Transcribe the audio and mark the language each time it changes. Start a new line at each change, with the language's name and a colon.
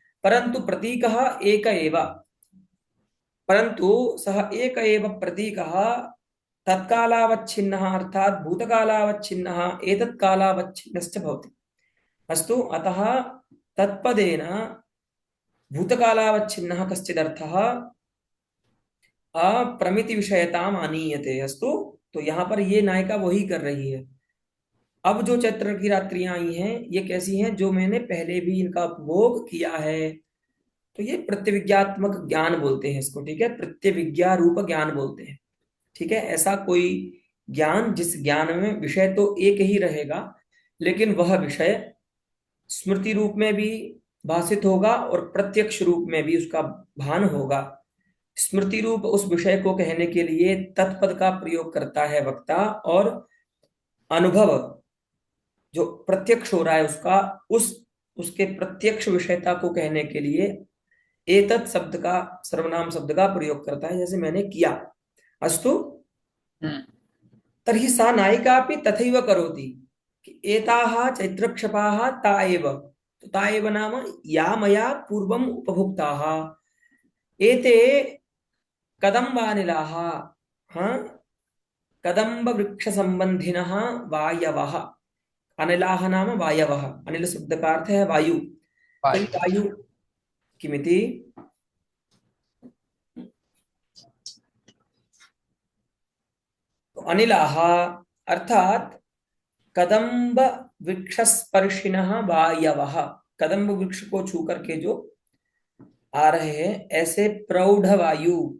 Sanskrit: परन्तु प्रतीकः एक एव, परन्तु सः एक एव प्रतीकः तत्कालावच्छिन्नः अर्थात् भूतकालावच्छिन्नः एतत्कालावच्छिन्नश्च भवति। अस्तु, अतः तत्पदेन भूतकालावच्छिन्नः कश्चिदर्थः अप्रमिति विषयताम आनीयते।
Hindi: अस्तु, तो यहाँ पर ये नायिका वही कर रही है। अब जो चैत्र की रात्रियां आई हैं ये कैसी हैं, जो मैंने पहले भी इनका उपभोग किया है। तो ये प्रत्यविज्ञात्मक ज्ञान बोलते हैं इसको, ठीक है, प्रत्यविज्ञा रूप ज्ञान बोलते हैं। ठीक है, ऐसा कोई ज्ञान जिस ज्ञान में विषय तो एक ही रहेगा लेकिन वह विषय स्मृति रूप में भी भाषित होगा और प्रत्यक्ष रूप में भी उसका भान होगा। स्मृति रूप उस विषय को कहने के लिए तत्पद का प्रयोग करता है वक्ता, और अनुभव जो प्रत्यक्ष हो रहा है उसका, उस उसके प्रत्यक्ष विषयता को कहने के लिए एतत् शब्द का, सर्वनाम शब्द का प्रयोग करता है, जैसे मैंने किया।
Sanskrit: अस्तु, हम्म। तर्हि सा नायिका अपि तथैव करोति कि एताः चैत्रक्षपाः ता एव, तो ता एव नाम या मया पूर्वम् उपभुक्ताः, एते कदम्बानिलाः, हाँ, कदम्ब वृक्ष संबंधिनः वायवः। अनिलाः नाम वायवः,
Hindi: अनिल शब्द का अर्थ है वायु। तो ये वायु।
Sanskrit: वायु किमिति, तो अनिलाः अर्थात कदम्ब वृक्ष स्पर्शिनः वायवः,
Hindi: कदम्ब वृक्ष को छू करके जो आ रहे हैं ऐसे प्रौढ़ वायु।